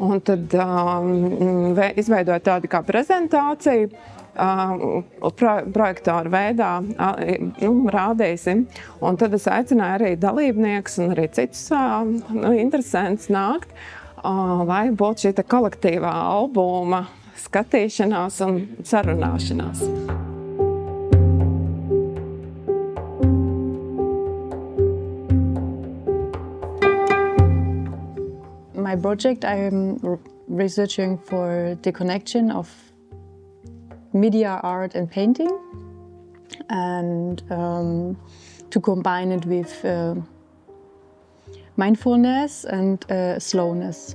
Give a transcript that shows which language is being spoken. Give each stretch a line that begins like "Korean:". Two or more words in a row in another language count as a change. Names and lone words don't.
Latvian: Un tad izveidoju tādu kā prezentāciju, projektoru veidā rādīsim. Un tad es aicināju arī dalībniekus un arī citus interesantus nākt, lai būtu šī kolektīvā albuma skatīšanās un sarunāšanās.
English: My project, I am researching for the connection of media, art and painting, and to combine it with mindfulness and slowness.